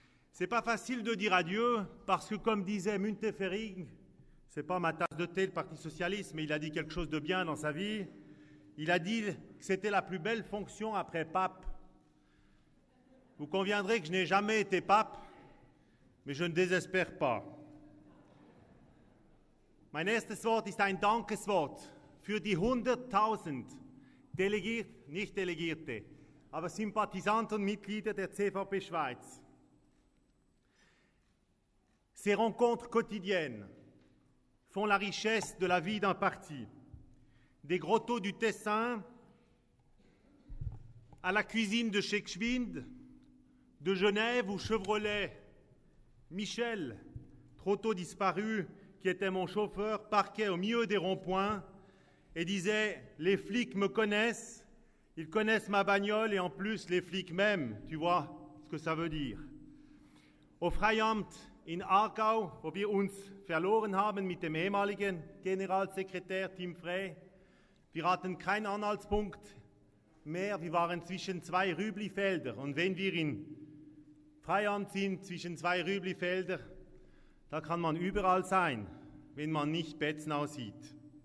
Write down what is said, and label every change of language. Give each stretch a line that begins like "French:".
French: C'est pas facile de dire adieu, parce que, comme disait Müntefering, c'est pas ma tasse de thé, le Parti socialiste, mais il a dit quelque chose de bien dans sa vie. Il a dit que c'était la plus belle fonction après pape. Vous conviendrez que je n'ai jamais été pape, mais je ne désespère pas.
German: Mein erstes Wort ist ein Dankeswort für die 100.000 nicht Delegierte, aber Sympathisanten und Mitglieder der CVP Schweiz.
French: Ces rencontres quotidiennes font la richesse de la vie d'un parti. Des grottos du Tessin à la cuisine de chez Gschwind, de Genève où Chevrolet, Michel, trop tôt disparu, qui était mon chauffeur, parquait au milieu des ronds-points et disait « Les flics me connaissent, ils connaissent ma bagnole et en plus les flics m'aiment. » Tu vois ce que ça veut dire.
German: Au Freiamt in Aargau, wo wir uns verloren haben mit dem ehemaligen Generalsekretär Tim Frey, wir hatten keinen Anhaltspunkt mehr, wir waren zwischen zwei Rüblifelder und wenn wir in Freiamt sind, zwischen zwei Rüblifelder, da kann man überall sein, wenn man nicht Betznau sieht.